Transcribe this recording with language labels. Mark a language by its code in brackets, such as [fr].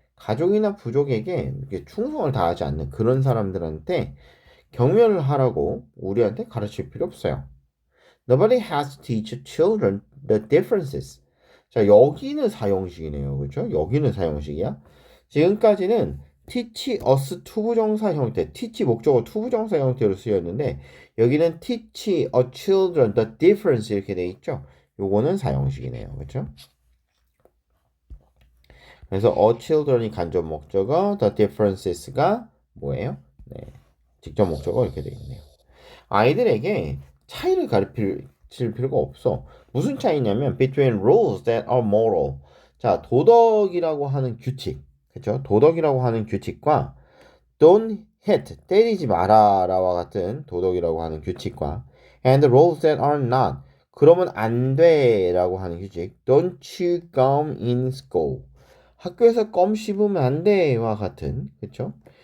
[ko] 가족이나 부족에게 이렇게 충성을 다하지 않는 그런 사람들한테 경멸을 하라고 우리한테 가르칠 필요 없어요. [en] Nobody has to teach children the differences. [ko] 자, 여기는 사형식이네요. 그렇죠? 여기는 사형식이야. 지금까지는 [en] teach us [ko] 투부정사 형태, teach 목적어 투부정사 형태로 쓰였는데 여기는 [en] teach a children the difference [ko] 이렇게 돼 있죠. 요거는 사형식이네요. 그렇죠? 그래서 [en] a children [ko] 이 간접 목적어, [en] the differences [ko] 가 뭐예요? 네, 직접 목적어 이렇게 돼 있네요. 아이들에게 차이를 가르칠 필요가 없어. 무슨 차이냐면 [en] between rules that are moral. [ko] 자, 도덕이라고 하는 규칙. 그렇죠? 도덕이라고 하는 규칙과 [en] don't hit, [ko] 때리지 마라라와 같은 도덕이라고 하는 규칙과 [en] and rules that are not, [ko] 그러면 안 돼라고 하는 규칙, [en] don't chew gum in school, [ko] 학교에서 껌 씹으면 안 돼와 같은, 그렇죠?